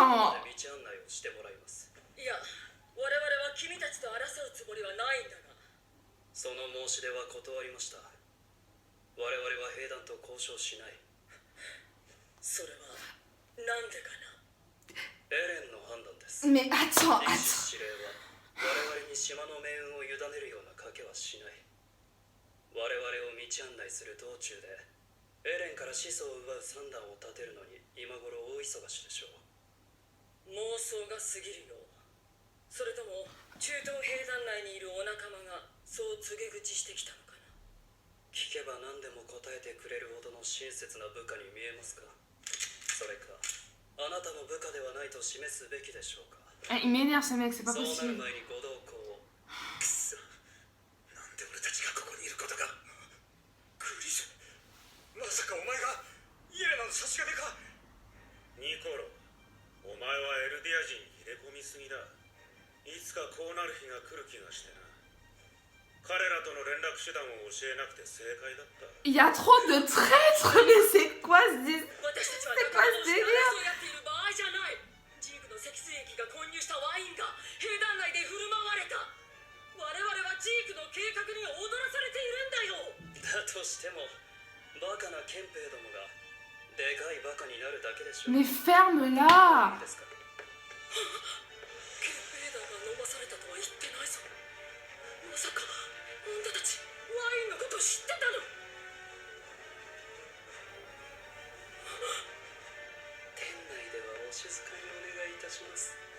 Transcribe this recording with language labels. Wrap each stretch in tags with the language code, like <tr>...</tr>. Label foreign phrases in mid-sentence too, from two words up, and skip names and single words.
<ja>道案内をしてもらいます。いや、我々は君たちと争うつもりはないんだが。その申し出は断りました。我々は兵団と交渉しない。それはなんでかな。エレンの判断です。</ja> <fr>Mais attends,</fr> <ja>力</ja> <fr>attends.</fr> <ja>士司令は我々に島の命運を委ねるような賭けはしない。我々を道案内する道中でエレンから始祖を奪う算段を立てるのに今頃大忙しでしょう。妄想が過ぎるよ。それとも中東兵団内にいるお仲間がそう告げ口してきたのかな。聞けば何でも答えてくれるほどの親切な部下に見えますか。それかあなたの部下ではないと示すべきでしょうか。</ja> <fr>Il m'énerve ce mec, c'est pas</fr> <ja>そうなる</ja> <fr>possible.</fr> <ja>前にご同行を。くそ、なんで俺たちがここにいることが。クリス、まさかお前がイエレナの差し金か。ニコロ、お前はエルディア人に入れ込みすぎだ。いつかこうなる日が来る気がしてな。彼らとの連絡手段を教えなくて正解だった。</ja> <fr>Il y a trop de traîtres, mais c'est quoi ce délire?</fr> <ja>私たちは</ja> <fr>C'est</fr> <ja>仲</ja> <fr>quoi</fr> <ja>間同</ja> <fr>ce</fr> <ja>士で</ja> <fr>délire?</fr> <ja>争い合っている場合じゃない。ジークの積水液が混入したワインが兵団内で振る舞われた。我々はジークの計画に踊らされているんだよ。だとしてもバカな憲兵どもがでかいバカになるだけでしょう。</ja> <fr>Mais ferme-la!</fr> <ja>いいですか。憲兵団が飲まされたとは言ってないぞ。まさかあんたたちワインのこと知ってたの？店内ではお静かにお願いいたします。</ja>